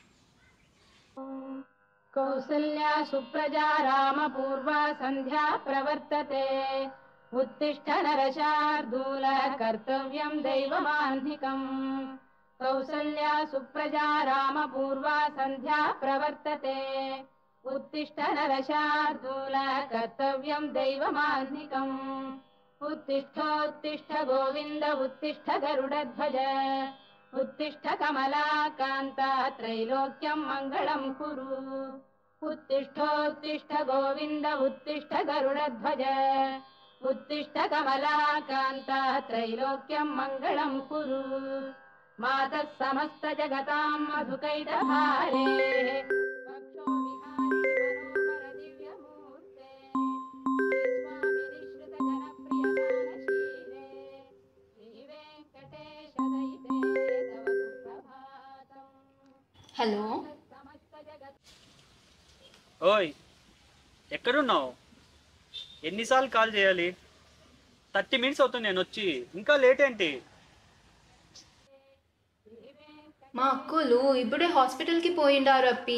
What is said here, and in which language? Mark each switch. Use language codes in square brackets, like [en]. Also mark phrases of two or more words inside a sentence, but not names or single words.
[sa] కౌసల్యా సుప్రజా రామ పూర్వా సంధ్యా ప్రవర్తతే ఉత్తిష్ఠ నరశార్దూల కర్తవ్యం దైవమాన్నికం. కౌసల్యా సుప్రజా రామ పూర్వా సంధ్యా ప్రవర్తతే ఉత్తిష్ఠ నరశార్దూల కర్తవ్యం దైవమాన్నికం. ఉత్తిష్ఠోత్తిష్ఠ గోవింద ఉత్తిష్ఠ గరుడధ్వజ उत्तिष्ठ कमलाकान्ता त्रैलोक्यं मङ्गलं कुरु. उत्तिष्ठोत्तिष्ठ गोविन्द उत्तिष्ठ गरुडध्वज उत्तिष्ठ कमलाकान्ता त्रैलोक्यं मङ्गलं कुरु. मातः समस्त जगतां मधुकैटभारे वक्षो विहारिणि मनोहर दिव्यमूर्ते श्रीस्वामि निःश्रित जनप्रियदानशीले श्रीवेङ्कटेश दयिते तव सुप्रभातम्. [te] హలో, ఓయ్ ఎక్కడున్నావు? ఎన్నిసార్లు కాల్ చేయాలి? 30 minutes అవుతుంది నేను వచ్చి, ఇంకా లేట్ ఏంటి? మా అక్కులు ఇప్పుడే హాస్పిటల్కి పోయిండారు అప్పి.